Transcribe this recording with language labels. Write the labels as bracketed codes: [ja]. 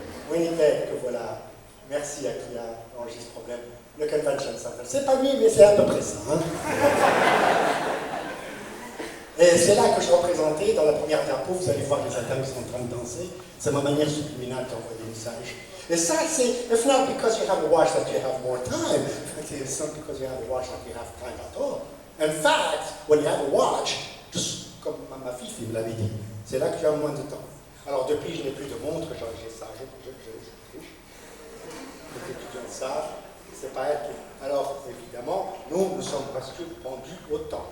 [fr] Winnipeg, que voilà. Merci à qui a enregistré ce problème. Le Convention Center. C'est pas lui, mais c'est à peu près ça. Hein. Et c'est là que je représentais, dans la première diapo, vous allez voir les Indiens qui sont en train de danser. C'est ma manière subliminale d'envoyer des messages. Et ça, c'est, [en] if not because you have a watch that you have more time, it's not because you have a watch that you have time at all. In fact, when you have a watch, just [fr] comme ma fille me l'avait dit, c'est là que tu as moins de temps. Alors depuis, je n'ai plus de montre, j'ai ça, je triche. Les étudiants savent, c'est pas elle qui... Alors, évidemment, nous sommes presque pendus au temps.